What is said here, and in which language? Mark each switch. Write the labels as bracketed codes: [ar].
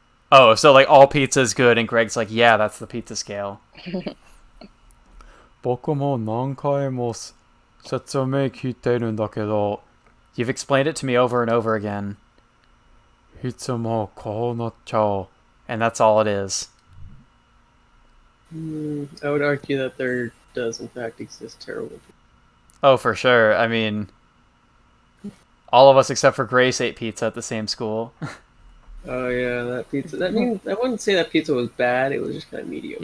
[en] Oh, so like all pizza is good, and Greg's like, yeah, that's the pizza scale. [ja] 僕も何回も説明聞いてるんだけど, [en] you've explained it to me over and over again. [ja] いつもこうなっちゃう. [en] And that's all it is. I would argue that there does in fact exist terrible people. Oh, for sure. I mean, all of us except for Grace ate pizza at the same school. Oh yeah, that pizza. I wouldn't say that pizza was bad. It was just kind of mediocre.